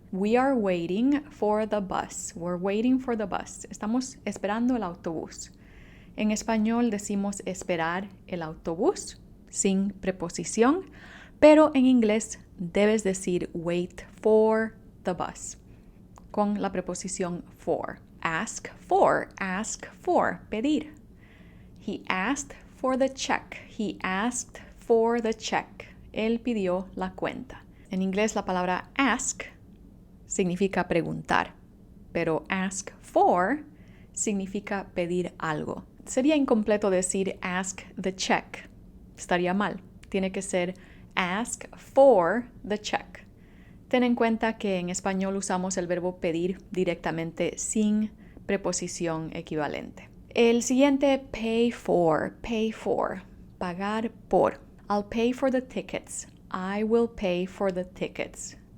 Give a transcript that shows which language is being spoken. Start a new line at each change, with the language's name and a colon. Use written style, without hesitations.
English: We are waiting for the bus. We're waiting for the bus.
Spanish: Estamos esperando el autobús. En español decimos esperar el autobús sin preposición, pero en inglés debes decir
English: wait for the bus
Spanish: con la preposición for.
English: Ask for, pedir. He asked for the check. He asked for the check.
Spanish: Él pidió la cuenta. En inglés la palabra ask significa preguntar, pero ask for significa pedir algo. Sería incompleto decir
English: ask the check.
Spanish: Estaría mal. Tiene que ser
English: ask for the check.
Spanish: Ten en cuenta que en español usamos el verbo pedir directamente sin preposición equivalente. El siguiente, pay for, pagar por.
English: I'll pay for the tickets. I will pay for the tickets.